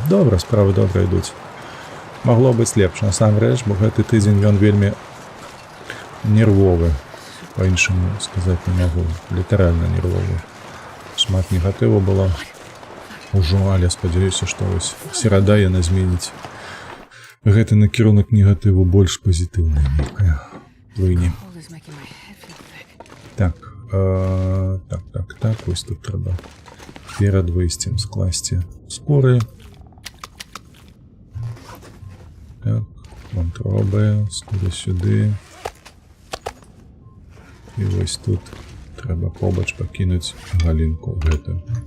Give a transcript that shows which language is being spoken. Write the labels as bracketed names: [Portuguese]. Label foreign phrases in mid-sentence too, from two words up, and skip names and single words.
[Belarusian] Добра, справы добра ідуць. Магло быць лепш, насамрэч, бо гэты тыдзень ён вельмі нервовы. Па-іншаму сказаць не магу. Літаральна нервовы. Шмат негатыву было. Ужо, але спадзяюся, што вось серада яна зменіць. Гэты накірунак негатыву больш пазітыўны нейкая. Плыні. [English] Cold is making my head feel thick. [Belarusian] Так, вось тут трэба перад выйсцем скласці скуры. Так, вантробы, скуры сюды. І вось тут трэба побач пакінуць галінку гэтую.